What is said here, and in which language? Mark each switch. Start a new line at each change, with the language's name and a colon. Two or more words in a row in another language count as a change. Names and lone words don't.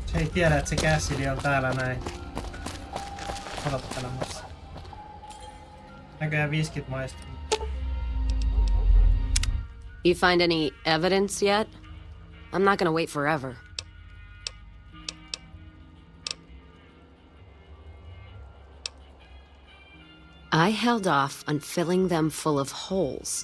Finnish: tiedä, että se Cassidy on täällä näin odottelemassa. Näköjään viskit maistuu.
English: You find any evidence yet? I'm not gonna wait forever. I held off on filling them full of holes.